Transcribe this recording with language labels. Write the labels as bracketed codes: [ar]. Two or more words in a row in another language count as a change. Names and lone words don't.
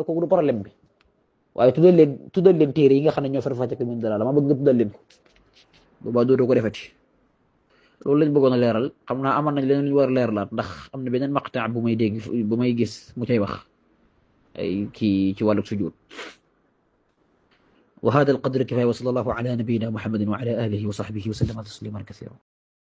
[wo] kooku du problème bi waaye tuddal leen téere yi nga xam ne ñoo farfàcce ko min dalal ma bëgg nga tuddal leen ko boobaa dootoo ko defati loolu lañ bëggoon a leeral xam naa amoon nañ leneen lu ñu war a leeralaat ndax am na beneen maqta bu may dégg bu may gis mu cay wax ay kii ci wàllu sujud [ar] وهذا القدر كفاية وصلى الله على نبينا محمد وعلى آله وصحبه وسلم تسليما كثيرا